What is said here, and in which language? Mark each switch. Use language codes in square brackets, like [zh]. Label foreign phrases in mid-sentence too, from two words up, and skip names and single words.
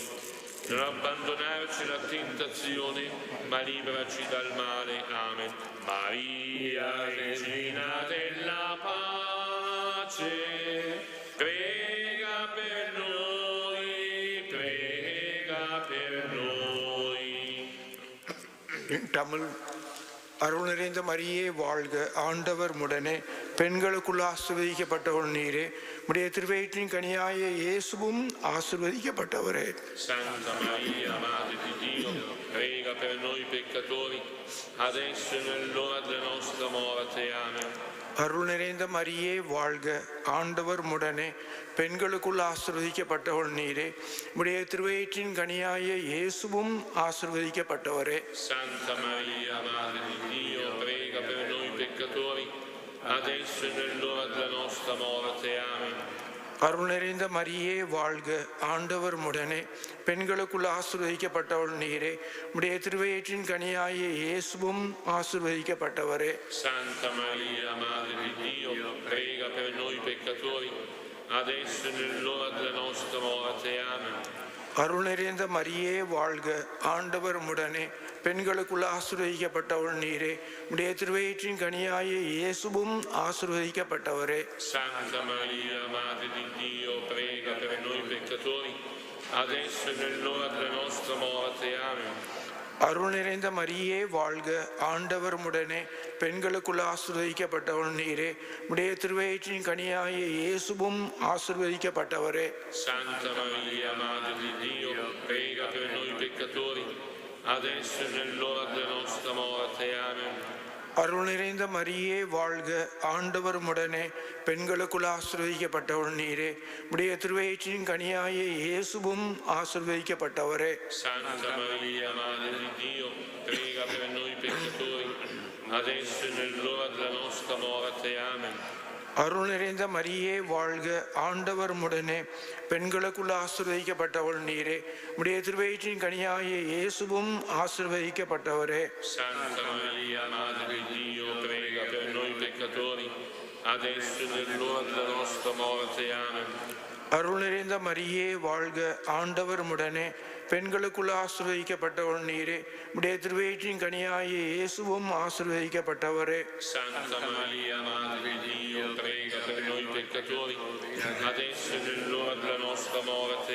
[it] Non abbandonarci alla tentazione, ma liberaci dal male. Amen. Maria, Regina della pace, prega per noi, prega per noi. [ta] Tamil அருள் நிறைந்த மரியே வாழ்க, ஆண்டவர் முடனே, பெண்களுக்குள் ஆசீர்வதிக்கப்பட்டவள் நீரே, உடைய திருவயிற்றின் கனியாய இயேசுவும் ஆசீர்வதிக்கப்பட்டவரே. [it] Santa Maria, Madre di Dio, prega per noi peccatori, adesso e nell'ora della nostra morte. Amen. [ta] அருள் நிறைந்த மரியே வாழ்க, ஆண்டவர் முடனே, பெண்களுக்குள் ஆசீர்வதிக்கப்பட்டவள் நீரே, உடைய திருவயிற்றின் கனியாய இயேசுவும் ஆசீர்வதிக்கப்பட்டவரே. [it] Santa Maria, Madre di Dio, prega per noi peccatori, adesso e nell'ora della nostra morte. Amen. [ta] அருள் நிறைந்த மரியே வாழ்க, ஆண்டவர் முடனே, பெண்களுக்குள் ஆசீர்வதிக்கப்பட்டவள் நீரே, உடைய திருவயிற்றின் கனியாய இயேசுவும் ஆசீர்வதிக்கப்பட்டவரே. [it] Santa Maria, Madre di Dio, prega per noi peccatori, adesso e nell'ora della nostra morte. Amen. [ta] அருள் நிறைந்த மரியே வாழ்க, ஆண்டவர் முடனே, பெண்களுக்குள் ஆசீர்வதிக்கப்பட்டவள் நீரே, உடைய திருவயிற்றின் கனியாய இயேசுவும் ஆசீர்வதிக்கப்பட்டவரே. [it] Santa Maria, Madre di Dio, prega per noi peccatori, adesso e nell'ora della nostra morte. Amen. [ta] அருள் நிறைந்த மரியே வாழ்க, ஆண்டவர் முடனே, பெண்களுக்குள் ஆசீர்வதிக்கப்பட்டவள் நீரே, உடைய திருவயிற்றின் கனியாய இயேசுவும் ஆசீர்வதிக்கப்பட்டவரே. [it] Santa Maria, Madre di Dio, prega per noi peccatori, adesso e nell'ora della nostra morte. Amen. [ta] அருள் நிறைந்த மரியே வாழ்க, ஆண்டவர் முடனே, பெண்களுக்குள் ஆசீர்வதிக்கப்பட்டவள் நீரே, உடைய திருவயிற்றின் கனியாய இயேசுவும் ஆசீர்வதிக்கப்பட்டவரே. [it] Santa Maria, Madre di Dio, prega per noi peccatori, adesso e nell'ora della nostra morte. Amen. [ta] அருள் நிறைந்த மரியே வாழ்க, ஆண்டவர் முடனே, பெண்களுக்குள் ஆசீர்வதிக்கப்பட்டவள் நீரே, உடைய திருவயிற்றின் கனியாய இயேசுவும் ஆசீர்வதிக்கப்பட்டவரே. [it] Santa Maria, Madre di Dio, prega per noi peccatori, adesso e nell'ora della nostra morte. Amen. [ta] அருள் நிறைந்த மரியே வாழ்க, ஆண்டவர் முடனே, பெண்களுக்குள் ஆசீர்வதிக்கப்பட்டவள் நீரே, உடைய திருவயிற்றின் கனியாய இயேசுவும் ஆசீர்வதிக்கப்பட்டவரே. [it] Santa Maria, Madre di Dio, prega per noi peccatori, adesso e nell'ora della nostra morte.